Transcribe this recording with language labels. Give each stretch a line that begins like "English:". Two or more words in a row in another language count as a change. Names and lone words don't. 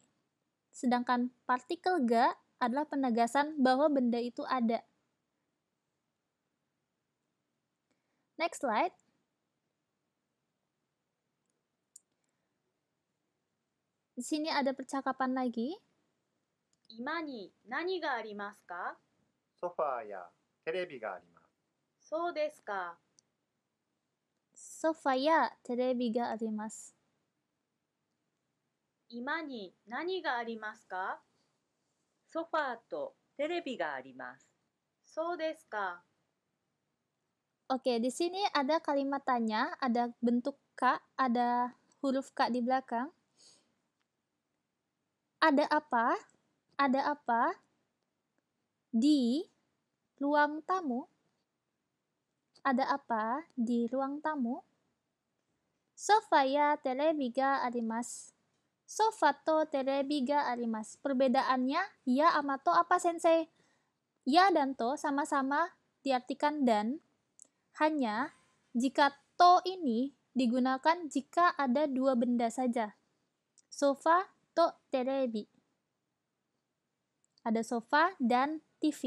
Indonesian: Sedangkan partikel ga adalah penegasan bahwa benda itu ada.
English: Next slide.
Indonesian: Di sini ada percakapan lagi.
Japanese: 今に何がありますか？ソファーやテレビがあります。そうですか。ソファー や テレビ が あります. 今に何がありますか？ソファーとテレビがあります。そうですか。
Indonesian: Oke, di sini ada kalimat tanya, ada bentuk K, ada huruf K di belakang. Ada apa? Ada apa di ruang tamu? Ada apa di ruang tamu?
Japanese: ソファー や テレビ が あります. ソファー と テレビ が あります.
Indonesian: Perbedaannya, ya sama to apa sensei? Ya dan to sama-sama diartikan dan, hanya jika to ini digunakan jika ada dua benda saja.
Japanese: ソファー と テレビ.
Indonesian: Ada sofa dan TV.